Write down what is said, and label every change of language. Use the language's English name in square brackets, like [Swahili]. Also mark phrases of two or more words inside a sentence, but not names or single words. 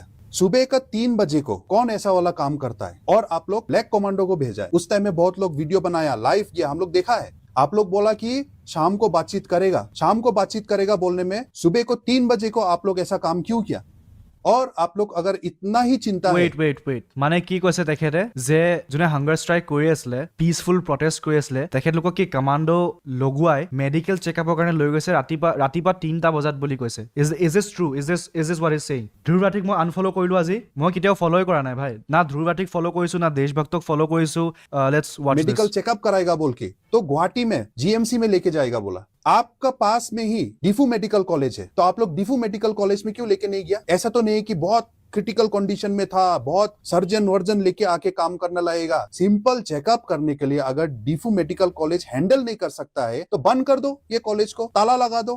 [Hindi] सुबह का 3 बजे को कौन ऐसा वाला काम करता है, और आप लोग [English] black commando [Hindi] को भेजा है। उस टाइम में बहुत लोग वीडियो बनाया, लाइव किया, हम लोग देखा है। आप लोग बोला कि शाम को बातचीत करेगा, शाम को बातचीत करेगा बोलने में सुबह को 3 बजे को आप लोग ऐसा काम क्यों किया? और आप लोग अगर इतना ही चिंता है, [Assamese] वेट মানে কি কৈছে তেখেতে যে যোনে [English] hunger strike [Assamese] কৰি আছিলে, [English] peaceful protest [Assamese] কৰি আছিলে, তেখেতলোকক কি কমাণ্ডো লগুৱাই [English] medical checkupৰ [Assamese] কাৰণে লৈ গৈছে ৰাতিপুৱা 3টা বজাত বুলি কৈছে। [English] is this true? is this what is saying? [Assamese] ধ্ৰুৱ ৰাঠিক মই আনফলো কৰিলো আজি। মই কেতিয়াও ফলোই কৰা নাই ভাই, না ধ্ৰুৱ ৰাঠিক ফলো কৰিছো না দেশভক্তক ফলো কৰিছো। [English] let's watch medical checkup [Hindi] कराएगा बोल के तो गुवाहाटी में जीएमसी में लेके जाएगा बोला। आपका पास में ही डिफू मेडिकल कॉलेज है, तो आप लोग डिफू मेडिकल कॉलेज में क्यों लेके नहीं गया? ऐसा तो नहीं कि बहुत [English] critical condition [Hindi] में था, बहुत सर्जन वर्जन लेके आके काम करने लगेगा। [English] simple checkup [Hindi] करने के लिए अगर डिफू मेडिकल कॉलेज हैंडल नहीं कर सकता है तो बंद कर दो ये कॉलेज को, ताला लगा दो।